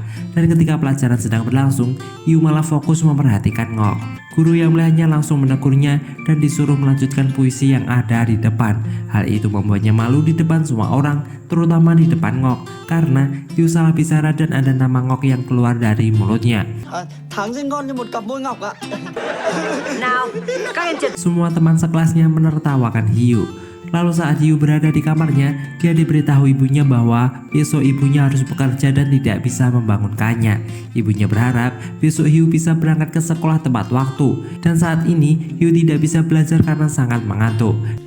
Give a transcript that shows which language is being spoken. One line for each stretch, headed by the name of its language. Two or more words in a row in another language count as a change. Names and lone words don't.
Indonesian: Dan ketika pelajaran sedang berlangsung, Hugh malah fokus memperhatikan Ngok. Guru yang melihatnya langsung menegurnya dan disuruh melanjutkan puisi yang ada di depan. Hal itu membuatnya malu di depan semua orang, terutama di depan Ngok, karena Hugh salah bicara dan ada nama Ngok yang keluar dari mulutnya.
Vietnamese: Tháng sinh ngon như một cặp môi ngọc ạ. Nào, các em trật.
Indonesian: Semua teman sekelasnya menertawakan Hugh. Lalu saat Hugh berada di kamarnya, dia diberitahu ibunya bahwa besok ibunya harus bekerja dan tidak bisa membangunkannya. Ibunya berharap besok Hugh bisa berangkat ke sekolah tepat waktu. Dan saat ini Hugh tidak bisa belajar karena sangat mengantuk.